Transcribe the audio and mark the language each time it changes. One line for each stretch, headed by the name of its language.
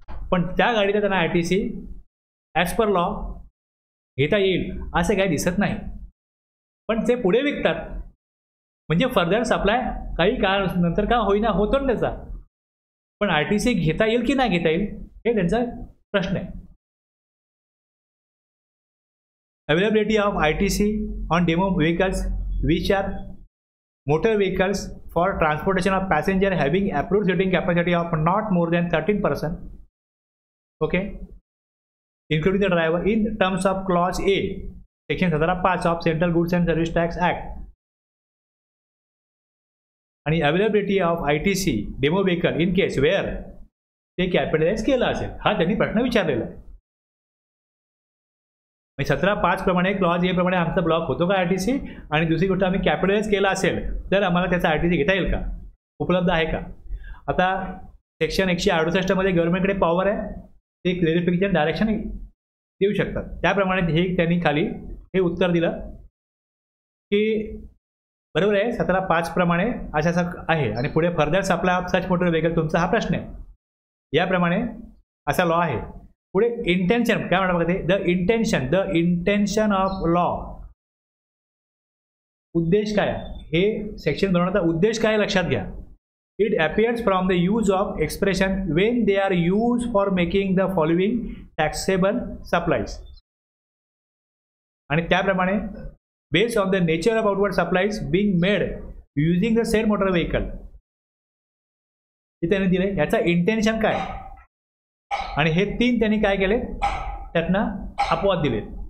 Marathi: पण त्या गाडीला त्यांना ITC ॲज पर लॉ घेता येईल असं काही दिसत नाही. पण ते पुढे विकतात, म्हणजे फर्दर सप्लाय काही काळ नंतर का होईना होतो ना त्याचा. पण ITC घेता येईल की नाही घेता येईल हे त्यांचा प्रश्न आहे.
English: Availability of ITC on demo vehicles which are motor vehicles for transportation of passenger having approved seating capacity of not more than 13%, okay, including the driver, in terms of clause A, section 17(5) of Central Goods and Service Tax Act.
Marathi: आणि
English: availability of ITC demo vehicle in case where
Marathi: ते capitalise केलं असेल, हा त्यांनी प्रश्न विचारलेला आहे. 17(5) प्रमाणे क्लॉज ए प्रमाणे आमचा ब्लॉक होतो का ITC? आणि दुसरी गोष्ट आम्ही कॅपिटलाइज केला असेल तर आम्हाला त्याचा ITC घेता येईल का? उपलब्ध आहे का? आता सेक्शन 168 मध्ये गव्हर्नमेंटकडे पॉवर आहे, ते क्लॅरिफिकेशन डायरेक्शन देऊ शकतात. त्याप्रमाणे हे त्यांनी खाली हे उत्तर दिलं की बरोबर आहे, 17(5) प्रमाणे असं आहे आणि पुढे
English: further supply of such motor vehicle
Marathi: तुमचा हा प्रश्न आहे. याप्रमाणे असा लॉ आहे. पुढे इंटेन्शन काय म्हणतात बघा, ते
English: the intention of law,
Marathi: उद्देश काय, हे सेक्शन बनवण्याचा उद्देश काय लक्षात घ्या.
English: It appears from the use of expression when they are use for making the following taxable supplies.
Marathi: आणि त्याप्रमाणे
English: based on the nature of outward supplies being made using the said motor vehicle,
Marathi: हे त्यांनी दिले. याचा intention काय, आणि हे 3 त्यांनी काय केले त्यातनं अपवाद दिले.